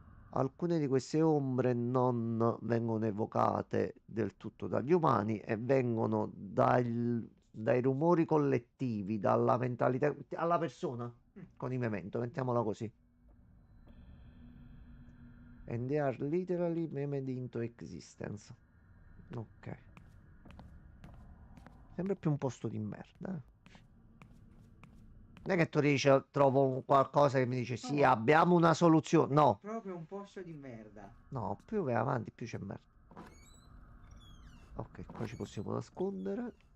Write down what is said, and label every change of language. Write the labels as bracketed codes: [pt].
[it] Alcune di queste ombre non vengono evocate del tutto dagli umani e vengono dai rumori collettivi, dalla mentalità, alla persona, Mm. con i memento, mettiamola così. [en] And they are literally memed into existence. [it] Ok. Sempre più un posto di merda. Non è che tu dici, trovo qualcosa che mi dice, sì, No, abbiamo una soluzione. No, proprio un posto di merda. no, più vai avanti, più c'è merda. Ok, qua ci possiamo nascondere.